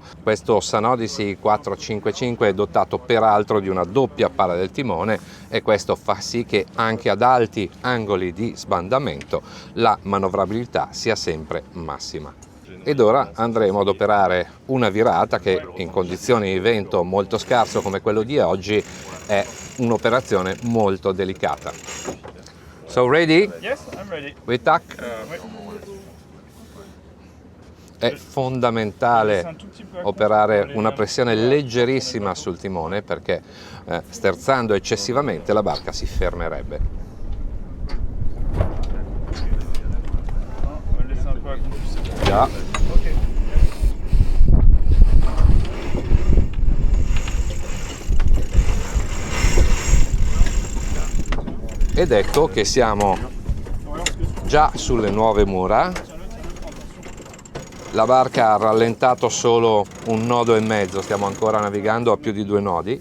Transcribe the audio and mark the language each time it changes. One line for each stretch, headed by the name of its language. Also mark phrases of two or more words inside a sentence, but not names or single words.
Italian: Questo Sun Odyssey 455 è dotato peraltro di una doppia pala del timone e questo fa sì che anche ad alti angoli di sbandamento la manovrabilità sia sempre massima. Ed ora andremo ad operare una virata che in condizioni di vento molto scarso come quello di oggi è un'operazione molto delicata.
English: So ready? Yes, I'm ready. We tack. Wait.
Italian: È fondamentale operare una pressione leggerissima sul timone perché sterzando eccessivamente la barca si fermerebbe.
French: On va laisser un peu à conduire.
Italian: Già. Ok. Ed ecco che siamo già sulle nuove mura. La barca ha rallentato solo un nodo e mezzo, stiamo ancora navigando a più di 2 nodi.